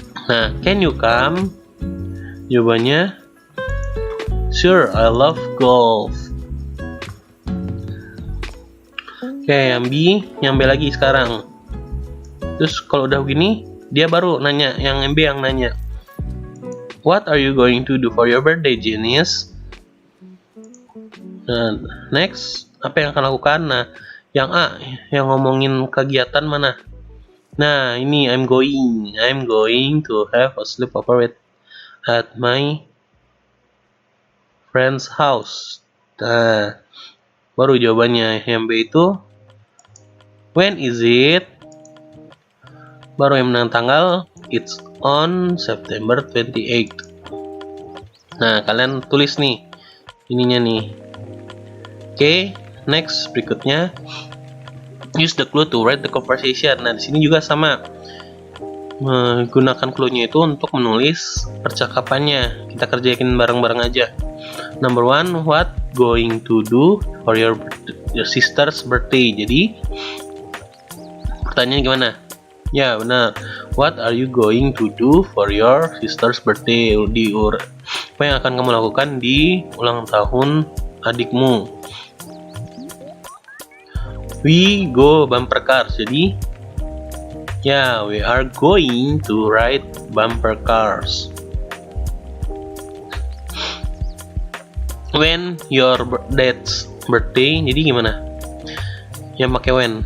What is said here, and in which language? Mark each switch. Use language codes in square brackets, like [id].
[en] Nah, can you come? [id] Jawabannya [en] sure, I love golf. [id] Oke, yang B lagi sekarang. Terus kalau udah begini, dia baru nanya, yang B yang nanya. [en] What are you going to do for your birthday, genius? [id] Nah, next, apa yang akan lakukan? Nah, yang A, yang ngomongin kegiatan mana? Nah, ini [en] I'm going to have a sleepover at my friend's house. [id] Nah, baru jawabannya yang B itu [en] when is it? [id] Baru yang menang tanggal, [en] it's on September 28. [id] Nah, kalian tulis nih ininya nih. Oke, next berikutnya [en] use the clue to write the conversation. [id] Nah, di sini juga sama. Menggunakan clue-nya itu untuk menulis percakapannya. Kita kerjain bareng-bareng aja. [en] Number 1, what going to do for your sister's birthday? [id] Jadi pertanyaannya gimana? Ya, benar. [en] What are you going to do for your sister's birthday? [id] Apa yang akan kamu lakukan di ulang tahun adikmu? [en] We go bumper cars. [id] Jadi ya, [en] we are going to ride bumper cars. When your dad's birthday? [id] Jadi gimana? Yang pakai [en] when.